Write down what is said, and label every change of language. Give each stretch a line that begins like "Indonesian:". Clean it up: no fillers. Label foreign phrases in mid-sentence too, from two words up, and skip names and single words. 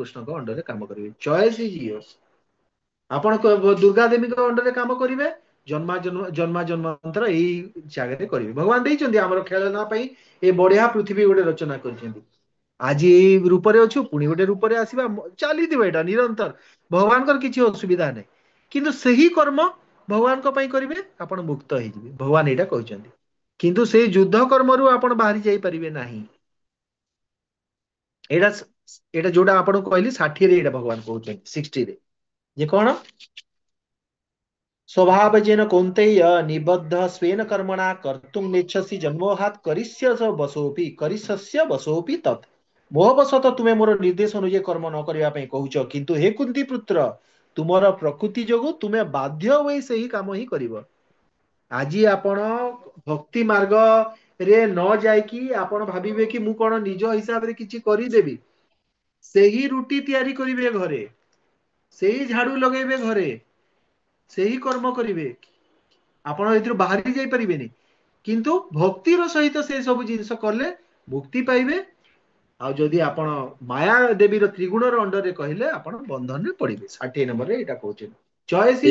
Odia: କୃଷ୍ଣଙ୍କ ଅଣ୍ଡରରେ କାମ କରିବେ
English: choice is yours
Odia: ଆପଣ ଦୁର୍ଗା ଦେବୀଙ୍କ ଅଣ୍ଡରରେ କାମ କରିବେ ଜନ୍ମା ଜନ୍ମାନ୍ତର ଏଇ ଜାଗାରେ କରିବେ ଭଗବାନ ଦେଇଛନ୍ତି ଆମର ଖେଳନା ପାଇଁ ଏ ବଢିଆ ପୃଥିବୀ ଗୋଟେ ରଚନା କରିଛନ୍ତି ଆଜି ଏଇ ରୂପରେ ଅଛୁ ପୁଣି ଗୋଟେ ରୂପରେ ଆସିବା ଚାଲିଥିବ ଏଇଟା ନିରନ୍ତର ଭଗବାନଙ୍କର କିଛି ଅସୁବିଧା ନାହିଁ କିନ୍ତୁ ସେହି କର୍ମ ଭଗବାନଙ୍କ ପାଇଁ କରିବେ ଆପଣ ମୁକ୍ତ ହେଇଯିବେ ଭଗବାନ ଏଇଟା କହିଛନ୍ତି କିନ୍ତୁ ସେଇ ଯୁଦ୍ଧ କର୍ମରୁ ଆପଣ ବାହାରି ଯାଇପାରିବେ ନାହିଁ ଏଇଟା ଏଇଟା ଯୋଉଟା ଆପଣଙ୍କୁ କହିଲି 60ରେ ଏଇଟା ଭଗବାନ କହୁଛନ୍ତି 60ରେ ଯେ କଣ
Sanskrit: स्वभावजेन कौन्तेय निबद्ध स्वेन कर्मणा कर्तुं नेच्छसि जन्मोहात् करिष्यस्य बसोऽपि तत्
Odia: ମୋହବଶତଃ ତୁମେ ମୋର ନିର୍ଦ୍ଦେଶ ଅନୁଯାୟୀ କର୍ମ ନ କରିବା ପାଇଁ କହୁଛ କିନ୍ତୁ ହେ କୁନ୍ତି ପୁତ୍ର ତୁମର ପ୍ରକୃତି ଯୋଗୁ ତୁମେ ବାଧ୍ୟ ହୋଇ ସେହି କାମ ହିଁ କରିବ ଆଜି ଆପଣ ଭକ୍ତି ମାର୍ଗରେ ନ ଯାଇକି ଆପଣ ଭାବିବେ କି ମୁଁ କଣ ନିଜ ହିସାବରେ କିଛି କରିଦେବି ସେହି ରୁଟି ତିଆରି କରିବେ ଘରେ ସେଇ ଝାଡୁ ଲଗେଇବେ ଘରେ ସେହି କର୍ମ କରିବେ ଆପଣ ଏଥିରୁ ବାହାରି ଯାଇପାରିବେନି କିନ୍ତୁ ଭକ୍ତିର ସହିତ ସେ ସବୁ ଜିନିଷ କଲେ ମୁକ୍ତି ପାଇବେ ଆଉ ଯଦି ଆପଣ ମାୟା ଦେବୀର ତ୍ରିଗୁଣର ଅଣ୍ଡରରେ କହିଲେ ଆପଣ ବନ୍ଧନରେ ପଡିବେ 60 ନମ୍ବରରେ ଏଇଟା କହୁଛନ୍ତି ଚଏସ୍